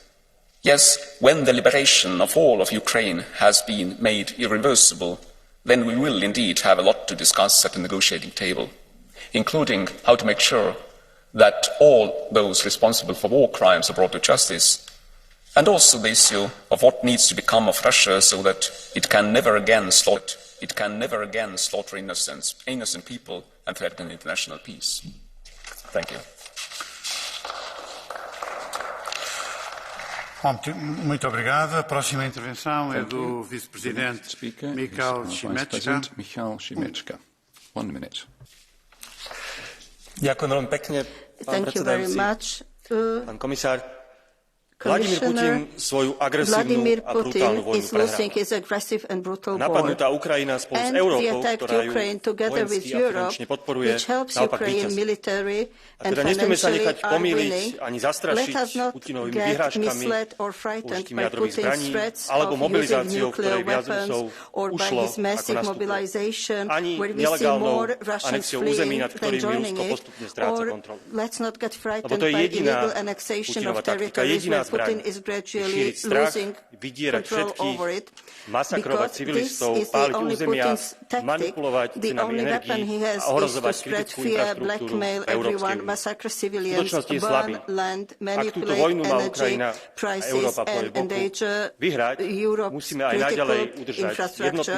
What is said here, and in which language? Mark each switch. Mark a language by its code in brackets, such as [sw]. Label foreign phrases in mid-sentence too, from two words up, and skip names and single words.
[en] Yes, when the liberation of all of Ukraine has been made irreversible, then we will indeed have a lot to discuss at the negotiating table, including how to make sure that all those responsible for war crimes are brought to justice, and also the issue of what needs to become of Russia so that it can never again slaughter innocent people and threaten international peace. Thank you. [pt] Muito obrigado. A próxima intervenção é do vice-presidente Michał Šimečka. [en] 1 minute. [sk] Ďakujem veľmi pekne, pán predsedajúci. Pán komisár, Vladimír Putin svoju agresívnu a brutálnu vojnu prehráva. Napadnutá Ukrajina spolu s Európou, ktorá ju vojenský a finančne podporuje, naopak víťazí. A teda nesmieme sa nechať pomýliť ani zastrašiť Putinovými vyhrážkami, použitím jadrových zbraní alebo mobilizáciou, ktorej viac Rusov ušlo ako na Súchoj. Ani nelegálnou anexiou území, nad ktorými Rusko postupne stráca kontrolu. Lebo to je jediná Putinova taktika, jediná [en] Putin is gradually losing control over it, because this is the only Putin's tactic. The only weapon he has is to spread fear, blackmail everyone, massacre civilians, burn land, manipulate energy prices and endanger Europe's critical infrastructure.